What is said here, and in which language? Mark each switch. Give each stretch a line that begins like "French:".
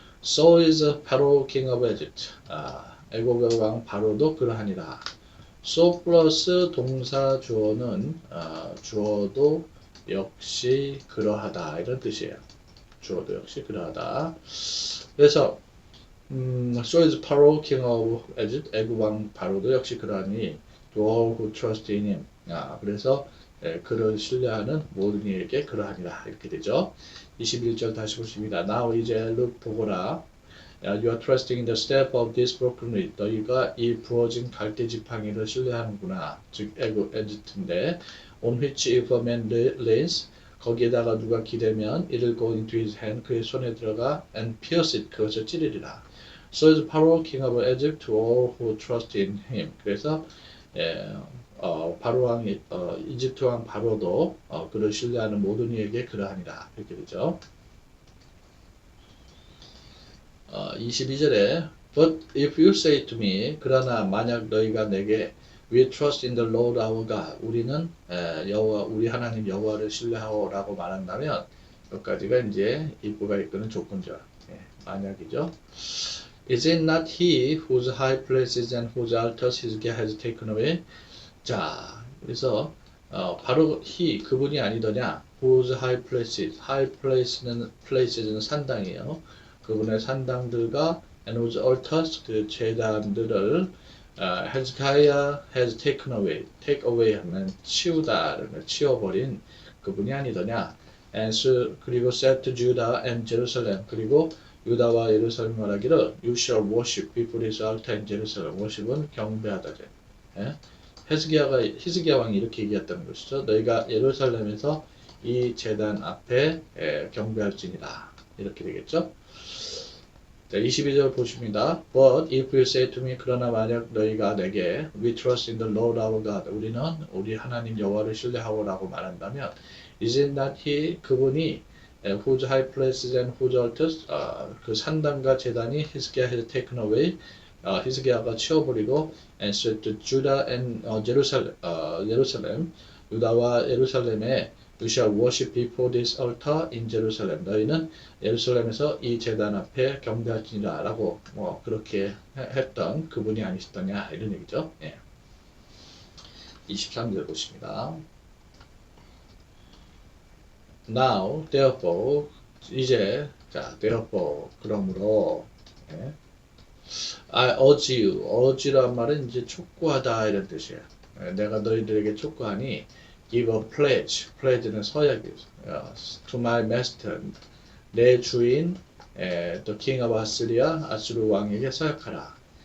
English: So is Pharaoh king of Egypt.
Korean: 애굽의 왕 바로도 그러하니라. So 플러스 동사 주어는 주어도 역시 그러하다 이런 뜻이에요. 주어도 역시 그러하다.
English: 그래서 so is Pharaoh king of Egypt.
Korean: 애굽 왕 바로도 역시 그러하니
English: to all who trust in him.
Korean: 그래서 그를 신뢰하는 모든 이에게 그러하니라 이렇게 되죠. 21절 다시 보십니다. Now 이제 look 보거라.
English: You are trusting in the step of this broken reed.
Korean: 너희가 이 부어진 갈대 지팡이를 신뢰하는구나. 즉 에집트인데
English: on which if a man leans,
Korean: 거기에다가 누가 기대면
English: it'll go into his hand,
Korean: 그의 손에 들어가
English: and pierce it,
Korean: 그것을 찌르리라.
English: So is Pharaoh king of Egypt to all who trust in him.
Korean: 그래서 바로 왕, 이집트 왕 바로도 그를 신뢰하는 모든 이에게 그러하니라 이렇게 되죠. 22절에
English: But if you say to me,
Korean: 그러나 만약 너희가 내게
English: We trust in the Lord our God,
Korean: 우리는 우리 하나님 여호와를 신뢰하오라고 말한다면 여기까지가 이제 입부가 이끄는 조건절, 만약이죠.
English: Is it not he whose high places and whose altars Hezekiah has taken away?
Korean: 자, 그래서 바로 그분이 아니더냐?
English: Whose high places
Korean: 는 산당이에요. 그분의 산당들과
English: and whose altars,
Korean: 그 제단들을
English: Hezekiah has taken away.
Korean: take away 하면 치우다, 치워버린 그분이 아니더냐?
English: 그리고 said to Judah and Jerusalem,
Korean: 그리고 유다와 예루살렘 말하기를
English: You shall worship before his altar in Jerusalem.
Korean: worship은 경배하다. 히스기야 왕이 이렇게 얘기했다는 것이죠. 너희가 예루살렘에서 이 제단 앞에 경배할지니라. 이렇게 되겠죠. 자, 22절 보십니다.
English: But if you say to me,
Korean: 그러나 만약 너희가 내게
English: We trust in the Lord our God,
Korean: 우리는 우리 하나님 여호와를 신뢰하오라고 말한다면
English: Is it not he, 그분이 whose high places and whose altars,
Korean: 그 산당과 제단이 히스기야
English: has taken away,
Korean: 히스기야가 치워버리고
English: and said to Judah and Jerusalem,
Korean: 유다와 예루살렘에
English: You shall worship before this altar in Jerusalem.
Korean: 너희는 예루살렘에서 이 제단 앞에 경배할지니라 라고 그렇게 했던 그분이 아니시더냐 이런 얘기죠. 23절 보십니다. Now, therefore, 이제 therefore, 그러므로
English: I urge you,
Korean: urge란 말은 이제 촉구하다 이런 뜻이에요. 내가 너희들에게 촉구하니
English: give a pledge
Korean: 는 서약이죠.
English: to my master,
Korean: 내 주인
English: the king of Assyria,
Korean: 아수르 왕에게 서약하라.